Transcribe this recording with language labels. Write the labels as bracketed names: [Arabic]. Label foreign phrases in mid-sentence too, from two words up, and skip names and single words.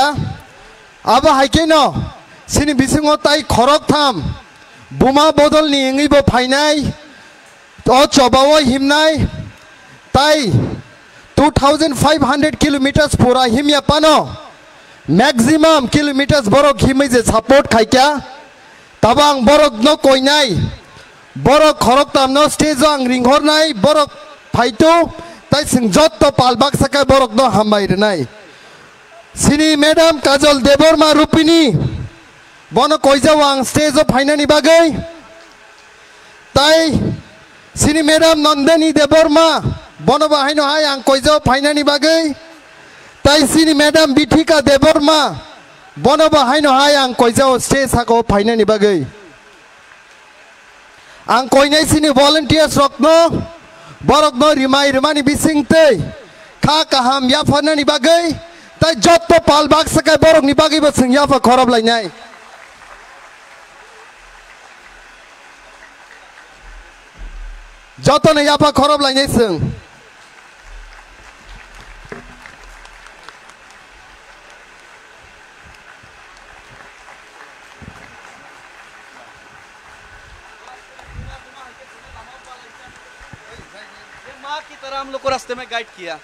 [Kok Borok] Aba hai ke no. Sini bisungo tai khorok tham. Buma bodol ni ingi bo final. तो चौबाव हिमनाय ताई 2500 किलोमीटर्स पूरा हिम या पानो [English] maximum kilometers [Kok Borok] बरक हिमै जे सपोर्ट खाइक्या तबांग बरक न कोइनाय बरक खरक तामनो स्टेज आं रिंहरनाय बरक फाइटो ताई सिं जत पालबाक सका बरक न हामबायरनाय सिनी मैडम काजल देबरमा रुपिनी बनो कोइजाव आं स्टेज फाइनानि बागै ताई Sini Madam Nandani Deborma, bono bahino hai ang koizo fainani bagai. Tai sini Madam Bitika Deborma, bono bahino hai ang koizo stage hako fainani bagai. Ang koinai sini volunteers rokno, borokno rimani bising te, kha kaham ya fanani bagai. Tai jotto palbak sakai borok ni bagai basing ya fa khorob lainai. Joto ne yapa khorob lainai sung. [Hindi] माँ की तरह हम लोग को रास्ते में गाइड किया।